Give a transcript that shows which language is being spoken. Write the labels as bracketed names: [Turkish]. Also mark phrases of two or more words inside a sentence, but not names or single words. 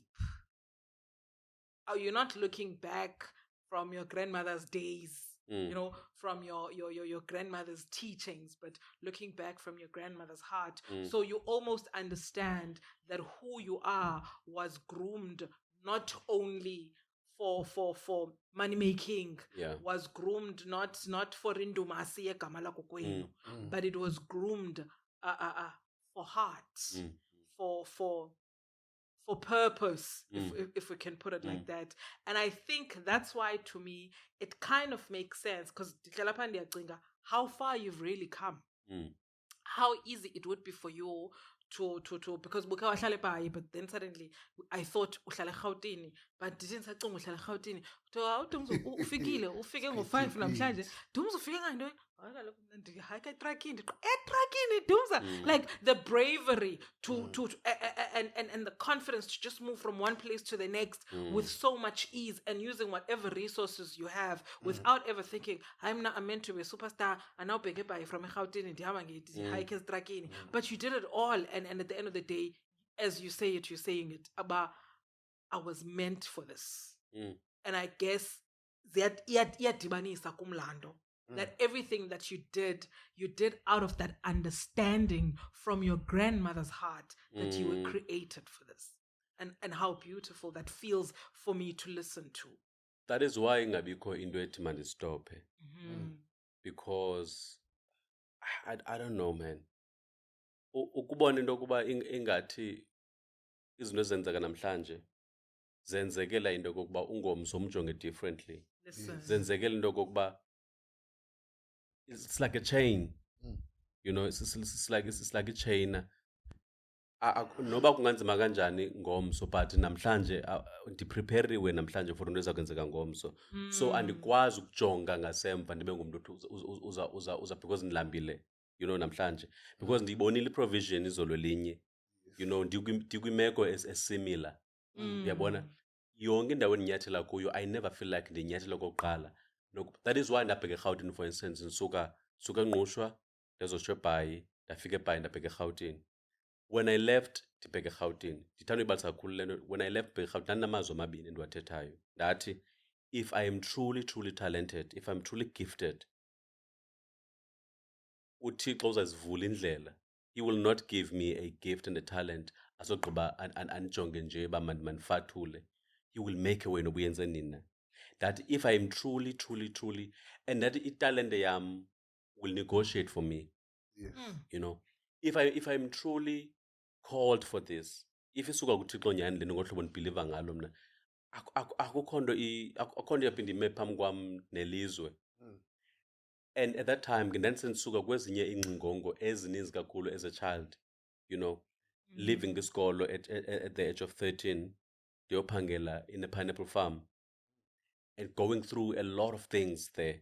[English] Oh, you're not looking back from your grandmother's days, from your grandmother's teachings, but looking back from your grandmother's heart. So you almost understand that who you are was groomed not only for money making, was groomed not for [Xhosa] indumasi egama lakho kwenu, [English] but it was groomed for heart, for purpose, if we can put it like that. And I think that's why, to me, it kind of makes sense, because how far you've really come, how easy it would be for you to because [Xhosa] buka wahlale eBhayi, [English] but then suddenly I thought [Xhosa] uhlala eGauteng, [English] but didn't say [Xhosa] uhlala eGauteng. Dumza ufike ngo-5 namhlanje. Dumza ufike ngantoni? Dumza, [English] like the bravery to and the confidence to just move from one place to the next with so much ease, and using whatever resources you have without ever thinking, I'm meant to be a superstar, and now beg by from but you did it all, and at the end of the day, as you say it, you're saying it about, I was meant for this. And I guess that that everything that you did out of that understanding from your grandmother's heart that you were created for this. And how beautiful that feels for me to listen to. That is why [Xhosa] ingabikho into ethi mandistophe. [English] Because I don't know, man. [Xhosa] Ukubona into yokuba ingathi izinto ezenzeka namhlanje zenzekela into yokuba ungomso umjonge differently. Zenzekela into yokuba [English] it's like a chain. It's like a chain. [Xhosa] Noba kunganzima kanjani ngomso, but namhlanje ndiprepariwe namhlanje for into ezakwenzeka ngomso. So andikwazi ukujonga ngasemva ndibe ngumuntu uza because ndilambile, namhlanje, because ndiyibonile iprovision izolo linye, ndikwimeko esimilar. Uyabona, yonke indawo endinyathela kuyo, [English] I never feel like [Xhosa] ndinyathela kokuqala. [English] That is why [Xhosa] ndabheka eGauteng, [English] for instance, [Xhosa] suka Ngqushwa ndezotsho eBhayi, ndafika eBhayi ndabheka eGauteng. [English] When I left [Xhosa] ndibheka eGauteng, ndithanda uyibalisa kakhulu le nto. [English] When I left [Xhosa] bheka eGauteng ndinamazwi amabini endiwathethayo. Ndathi, [English] if I am truly talented, if I'm truly gifted, [Xhosa] uThixo uzazivula indlela. [English] He will not give me a gift and a talent [Xhosa] asogqiba andijonge nje uba mandifathule. [English] He will make a way [Xhosa] noba uyenze nina. [English] That if I am truly, and that [Xhosa] italente yam [English] will negotiate for me. Yes. If I'm truly called for this, [Xhosa] if isuka kuThixo nyhani lento ngohlobo ndibhiliva ngalo mna, akukho nto yaphinda ime phambi kwam nelizwe. [English] And at that time [Xhosa] ndandisendisuka kwezinye iingcingongo ezininzi kakhulu [English] as a child, leaving isikolo at the age of 13, ndiyophangela in a pineapple farm, and going through a lot of things there.